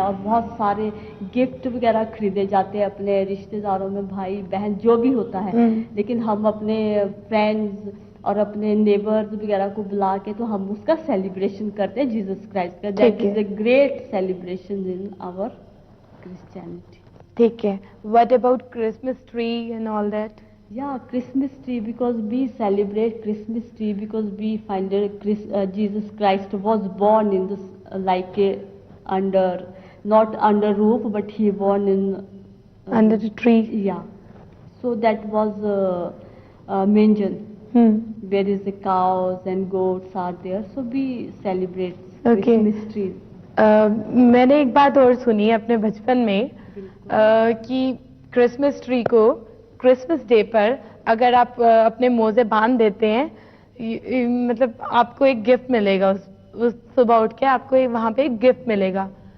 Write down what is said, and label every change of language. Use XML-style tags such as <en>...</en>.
<hi>और बहुत सारे गिफ्ट वगैरह खरीदे जाते हैं अपने रिश्तेदारों में, भाई बहन जो भी होता है। लेकिन हम अपने फ्रेंड्स और अपने नेबर्स वगैरह को बुला के तो हम उसका सेलिब्रेशन करते हैं जीसस क्राइस्ट का।</hi> <en>That is a great celebration in our Christianity.</en> <hi>ठीक है,</hi> <en>What about Christmas tree and all that? Yeah, Christmas tree, because we celebrate Christmas tree because we find that Jesus Christ was born in this under, not under roof, but he born in under the tree. Yeah, so that was manger, where is the cows and goats are there, so we celebrate Christmas trees.</en> <hi>मैंने एक बात और सुनी अपने बचपन में कि Christmas tree को क्रिसमस डे पर अगर आप अपने मोजे बांध देते हैं, मतलब आपको एक गिफ्ट मिलेगा। उस सुबह उठ के आपको वहाँ पे एक गिफ्ट मिलेगा।</hi>